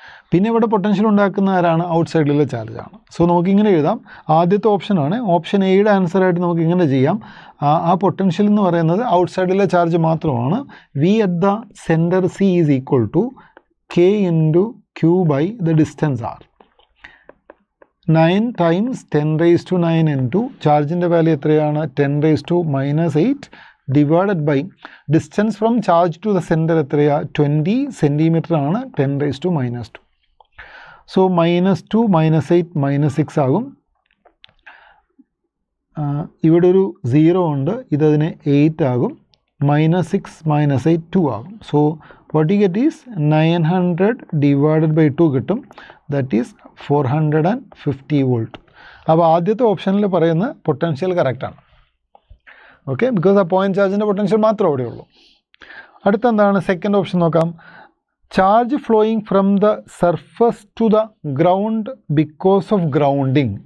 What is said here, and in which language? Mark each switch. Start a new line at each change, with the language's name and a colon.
Malayalam: പിന്നെ ഇവിടെ പൊട്ടൻഷ്യൽ ഉണ്ടാക്കുന്ന ആരാണ്? ഔട്ട് സൈഡിലെ ചാർജാണ്. സോ നമുക്കിങ്ങനെ എഴുതാം. ആദ്യത്തെ ഓപ്ഷനാണ്. ഓപ്ഷൻ എയുടെ ആൻസറായിട്ട് നമുക്ക് ഇങ്ങനെ ചെയ്യാം. ആ പൊട്ടൻഷ്യൽ എന്ന് പറയുന്നത് ഔട്ട് സൈഡിലെ ചാർജ് മാത്രമാണ്.
English: V at the centre C is equal to K into Q by the distance R. 9 times 10 raised to 9 into
Malayalam: ചാർജിൻ്റെ value എത്രയാണ്?
English: 10 raised to minus 8 divided by distance from charge to the center
Malayalam: എത്രയാണ്? 20 centimetre ആണ്.
English: 10 raised to minus 2. So minus 2 minus 8 minus 6 ആകും.
Malayalam: ഇവിടെ ഒരു 0 ഉണ്ട്, ഇതതിന് 8 ആകും. minus 6 minus 8 2 ആകും.
English: so what you get is 900 divided by 2
Malayalam: കിട്ടും.
English: That is 450 volt.
Malayalam: അപ്പോൾ ആദ്യത്തെ ഓപ്ഷനിൽ പറയുന്ന പൊട്ടൻഷ്യൽ കറക്റ്റാണ്. ഓക്കെ, ബിക്കോസ് ആ പോയിന്റ് ചാർജിൻ്റെ പൊട്ടൻഷ്യൽ മാത്രമേ അവിടെ ഉള്ളൂ. അടുത്തെന്താണ്? സെക്കൻഡ് ഓപ്ഷൻ നോക്കാം.
English: Charge flowing from the surface to the ground because of grounding.